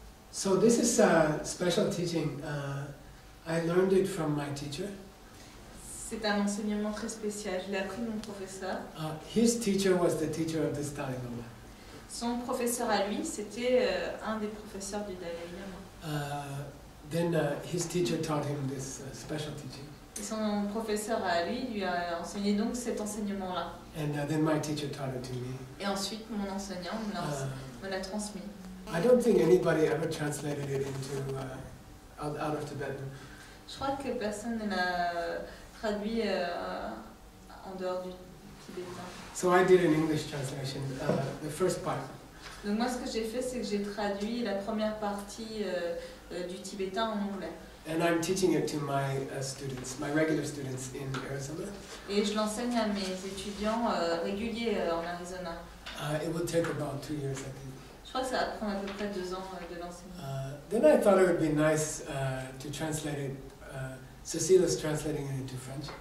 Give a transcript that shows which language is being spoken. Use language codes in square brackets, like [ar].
[en] So this is a special teaching. I learned it from my teacher. [fr] C'est un enseignement très spécial. Je l'ai appris de mon professeur. [en] His teacher was the teacher of this Dalai Lama. [fr] Son professeur à lui, c'était un des professeurs du Dalai Lama. [en] Then his teacher taught him this special teaching. [fr] Et son professeur à lui a enseigné donc cet enseignement-là. [en] And then my teacher taught it to me. [fr] Et ensuite, mon enseignant me l'a transmis. [en] I don't think anybody ever translated it into out of Tibetan. [fr] Je crois que personne ne l'a traduit en dehors du tibétain. [en] So I did an English translation, the first part. [fr] Donc moi, ce que j'ai fait, c'est que j'ai traduit la première partie du tibétain en anglais. [en] And I'm teaching it to my students, my regular students in Arizona. [fr] Et je l'enseigne à mes étudiants réguliers en Arizona. [en] It will take about 2 years, I think. [fr] Je crois que ça va prendre à peu près 2 ans de l'enseigner. [en] Then I thought it would be nice to translate it. Cecile's translating it into French.